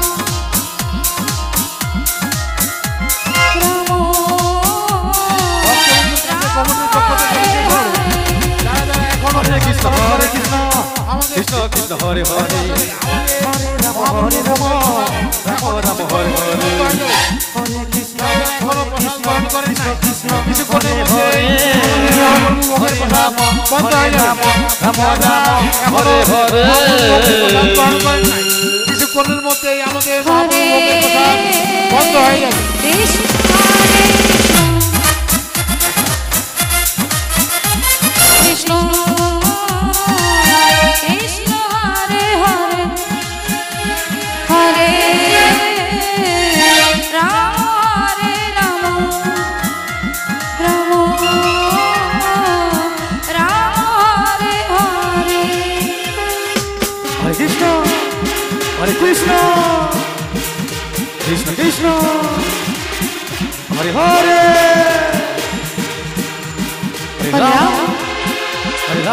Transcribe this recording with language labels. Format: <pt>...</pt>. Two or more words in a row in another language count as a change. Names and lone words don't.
<sa>হরে কৃষ্ণ কৃষ্ণ কৃষ্ণ হরে হরে হরে রাম রাম রাম হরে হরে হরে কৃষ্ণ কৃষ্ণ কৃষ্ণ কিছু করে হরে হরে রাম রাম হরে হরে</sa> <bn>কিছুক্ষণের মধ্যেই আমাদের বন্ধ হয়ে যাবে।</bn> <sa>কৃষ্ণ কৃষ্ণ হরে হরে হরে রাম হরে রাম রাম রাম হরে হরে হরে কৃষ্ণ হরে কৃষ্ণ কৃষ্ণ কৃষ্ণ হরে হরে হরে রাম হরে রাম</sa>